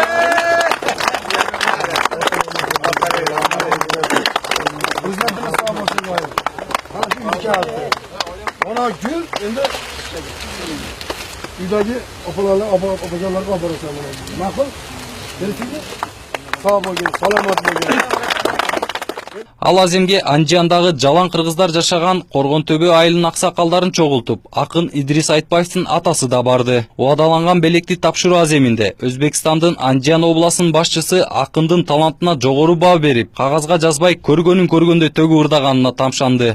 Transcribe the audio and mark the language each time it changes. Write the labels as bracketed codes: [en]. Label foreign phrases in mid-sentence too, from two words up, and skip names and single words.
[uz] Prezidentimiz sog' bo'lsin. Mana shu uy kaliti. Mana gul endi uydagi opalarga olib borasan. Ma'qul? Berishingni sog' bo'lgin, salomat bo'lgin. [ky] Ал аземге Андиандагы жалаң кыргыздар жашаган Коргон-Төбө айылынын аксакалдарын чогултуп, акын Идрис Айтбаевдин атасы да барды. Убадаланган белекти тапшыруу аземинде Өзбекстандын Андиан областынын башчысы акындын талантына жогору баа берип, кагазга жазбай көргөнүн көргөндөй төгүп ырдаганына тамшанды.